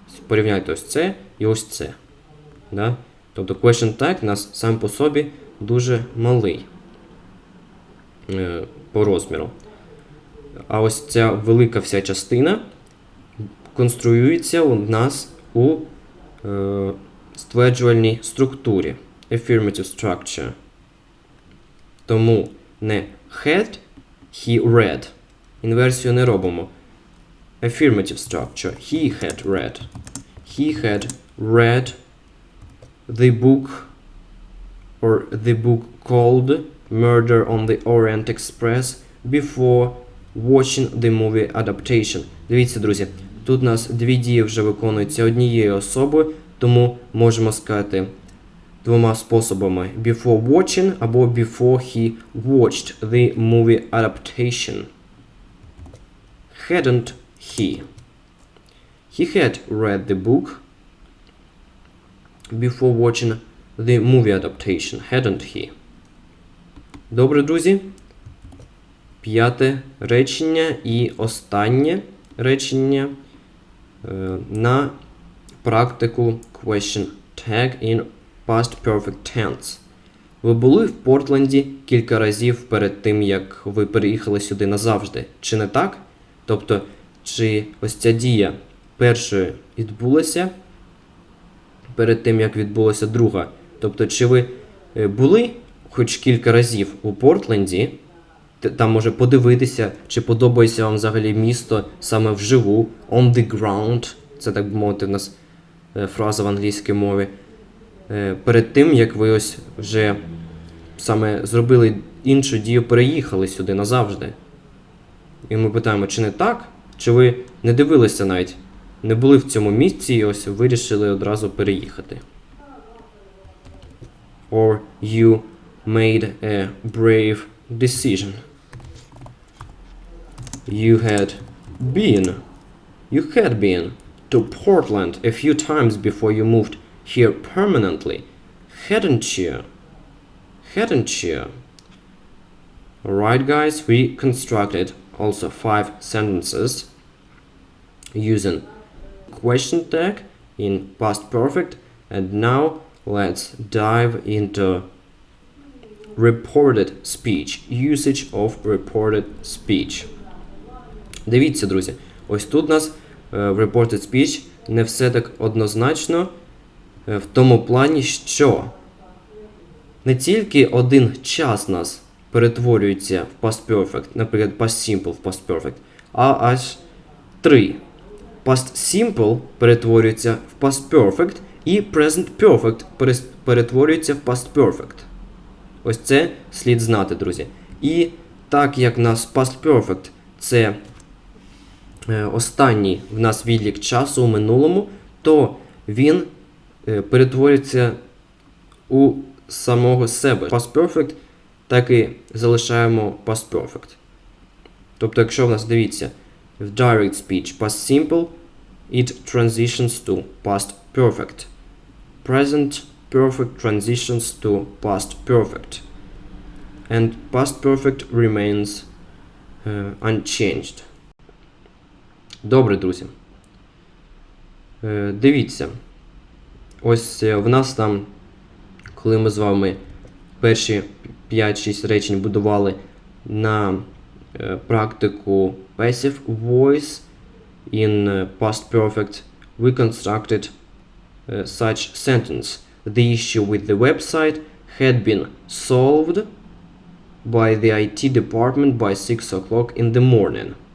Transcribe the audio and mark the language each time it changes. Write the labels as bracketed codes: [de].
[uk] Порівняйте ось це і ось це. Да? Тобто question tag у нас сам по собі дуже малий по розміру. А ось ця велика вся частина конструюється у нас у стверджувальній структурі. [en] Affirmative structure. [uk] Тому не [en] had, he read. [uk] Інверсію не робимо. [en] Affirmative structure. He had read. He had read the book or the book called Murder on the Orient Express before watching the movie adaptation. [uk] Дивіться, друзі, тут у нас дві дії вже виконуються однією особою, тому можемо сказати двома способами. [en] Before watching або before he watched the movie adaptation. Hadn't he? He had read the book before watching the movie adaptation. Hadn't he? [uk] Добре, друзі. П'яте речення і останнє речення на практику question tag in past perfect tense. Ви були в Портленді кілька разів перед тим, як ви переїхали сюди назавжди. Чи не так? Тобто, чи ось ця дія першою відбулася перед тим, як відбулася друга? Тобто, чи ви були хоч кілька разів у Портленді, там може подивитися, чи подобається вам взагалі місто саме вживу, [en] on the ground, [uk] це так би мовити в нас фраза в англійській мові, перед тим, як ви ось вже саме зробили іншу дію, переїхали сюди назавжди. І ми питаємо, чи не так? Чи ви не дивилися навіть, не були в цьому місці і ось вирішили одразу переїхати? [en] Or you made a brave decision. You had been to Portland a few times before you moved here permanently, hadn't you? Alright guys, we constructed also 5 sentences using question tag in past perfect, and now let's dive into reported speech, usage of reported speech. [uk] Дивіться, друзі, ось тут у нас в reported speech не все так однозначно в тому плані, що не тільки один час нас перетворюється в past perfect, наприклад, past simple в past perfect, а аж 3. Past simple перетворюється в past perfect і present perfect перетворюється в past perfect. Ось це слід знати, друзі. І так як у нас past perfect це останній в нас відлік часу у минулому, то він перетворюється у самого себе. Past perfect так і залишаємо past perfect. Тобто, якщо в нас, дивіться, в [en] direct speech past simple, it transitions to past perfect. Present perfect transitions to past perfect. And past perfect remains unchanged. [uk] Добре, друзі. Дивіться. Ось в нас там, коли ми з вами перші 5-6 речень будували на практику passive voice in past perfect, [en] we constructed such sentence. The issue with the website had been solved by the IT department by 6 o'clock in the morning.